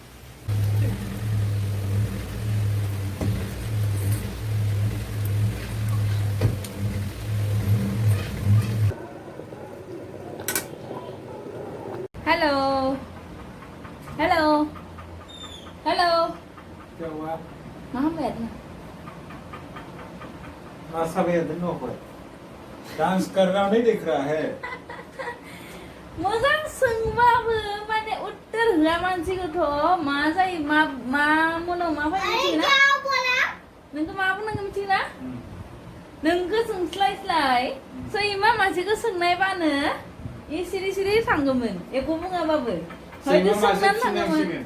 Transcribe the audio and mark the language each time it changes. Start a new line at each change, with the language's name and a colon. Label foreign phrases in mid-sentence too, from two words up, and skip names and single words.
English: hello hello hello
Hindi: क्या हुआ कहाँ बैठना मासा भैया दोनों को डांस कर रहा हूँ नहीं दिख रहा है
Bodo: मोजां सोंबाबो माने उत्तर होआ मानसिखौथ' मा जायो मा मनाव मा फैयो मिथियोना नोंखौ मा बुंनांगौ मिथियोना नोंखौ सोंस्लायस्लाय सैमा मासेखौ सोंनायबानो इ सिरि सिरि थांगौमोन एख' बुङाबाबो हयथ' सोंनानै थांगौमोन